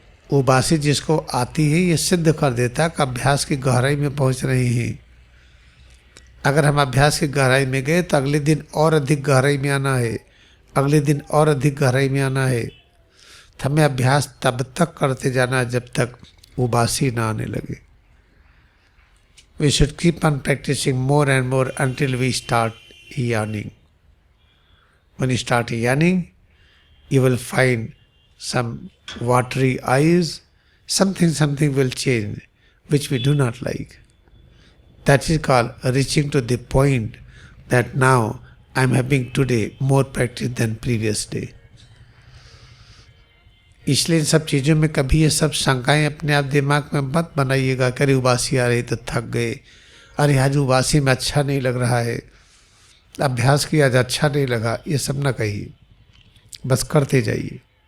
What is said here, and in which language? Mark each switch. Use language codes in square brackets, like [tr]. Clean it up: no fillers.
[hi] उबासी जिसको आती है ये सिद्ध कर देता कि अभ्यास की गहराई में पहुंच रहे हैं। अगर हम अभ्यास की गहराई में गए तो अगले दिन और अधिक गहराई में आना है, अगले दिन और अधिक गहराई में आना है। हमें अभ्यास तब तक करते जाना जब तक उबासी ना आने लगे. [en] We should keep on practicing more and more until we start yawning. When you start yawning, you will find some watery eyes, something will change which we do not like. That is called reaching to the point that now I am having today more practice than previous day. [hi] इसलिए इन सब चीज़ों में कभी ये सब शंकाएं अपने आप दिमाग में मत बनाइएगा. अरे उबासी आ रही तो थक गए, अरे आज उबासी में अच्छा नहीं लग रहा है, अभ्यास किया आज अच्छा नहीं लगा, ये सब ना कहिए, बस करते जाइए.